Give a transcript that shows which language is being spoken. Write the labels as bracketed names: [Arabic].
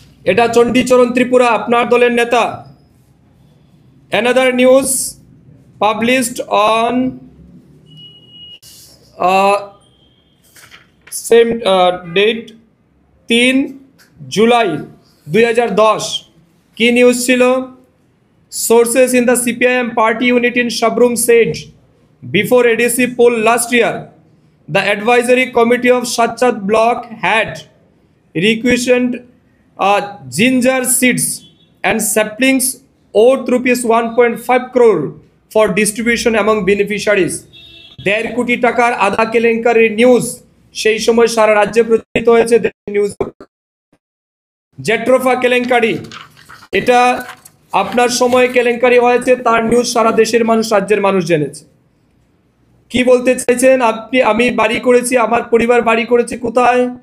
[Bangla] এটা চণ্ডীচরণ ত্রিপুরা, আপনার দলের নেতা। [English] Another news published on same date 3 July 2010। [Bangla] কি নিউজ ছিল? [English] Sources in the CPIM party unit in Shabrum said, before ADC poll last year, the advisory committee of Shachat block had requisitioned ginger seeds and saplings worth rupees 1.5 crore for distribution among beneficiaries. [Bangla] 1.5 কোটি টাকার আধা কেলেঙ্কারির news সেই সময় সারা রাজ্যে প্রচারিত হয়েছে। News জেট্রোফা কেলেঙ্কারি, এটা আপনার সময় কেলেঙ্কারি হয়েছে, তার নিউজ সারা দেশের মানুষ, রাজ্যের মানুষ জেনেছে। কি বলতে চাইছেন আপনি? আমি বাড়ি করেছি, আমার পরিবার বাড়ি করেছে কোথায়?